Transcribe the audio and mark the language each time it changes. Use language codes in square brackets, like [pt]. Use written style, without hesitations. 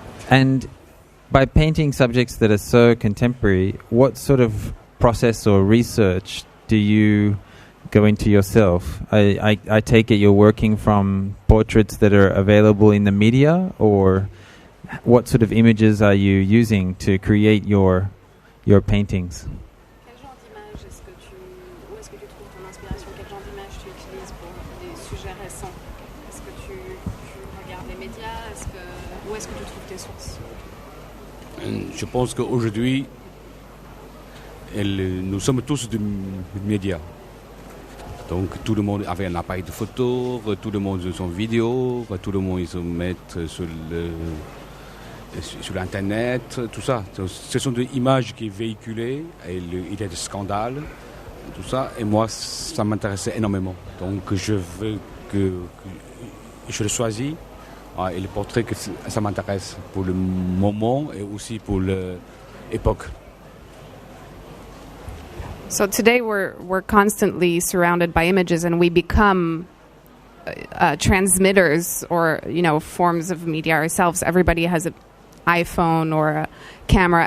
[en] And by painting subjects that are so contemporary, what sort of process or research do you go into yourself? I take it you're working from portraits that are available in the media, or what sort of images are you using to create your paintings? [fr] Quel genre d'image où est-ce que tu trouves ton inspiration? Quel genre d'image tu utilises pour des sujets récents? Est-ce que tu regardes les médias? Où est-ce que tu trouves tes sources? Je pense qu'aujourd'hui, nous sommes tous des médias. Donc tout le monde avait un appareil de photo, tout le monde son vidéo, tout le monde se met sur l'internet, tout ça. Ce sont des images qui sont véhiculées, et il y a des scandales, tout ça. Et moi, ça m'intéressait énormément. Donc je le choisis. Et le portrait, ça m'intéresse pour le moment et aussi pour l'époque. [en] So today we're constantly surrounded by images, and we become transmitters or forms of media ourselves. Everybody has an iPhone or a camera.